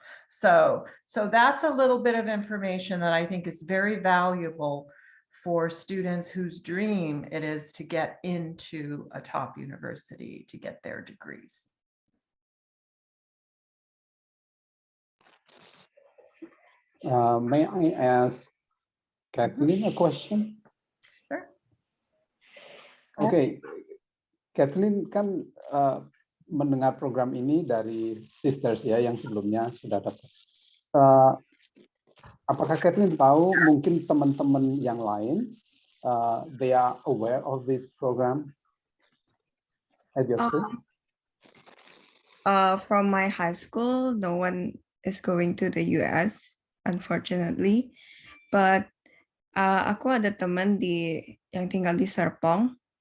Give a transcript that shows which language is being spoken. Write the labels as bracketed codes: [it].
[en] So that's a little bit of information that I think is very valuable for students whose dream it is to get into a top university to get their degrees. May I ask Kathleen a question? Sure. [id] Oke, Kathleen kan mendengar program ini dari sisters ya yang sebelumnya sudah dapat. Apakah Kathleen tahu mungkin teman-teman yang lain [en] they are aware of this program at your school? From my high school, no one is going to the US, unfortunately. But [id] aku ada teman yang tinggal di Serpong.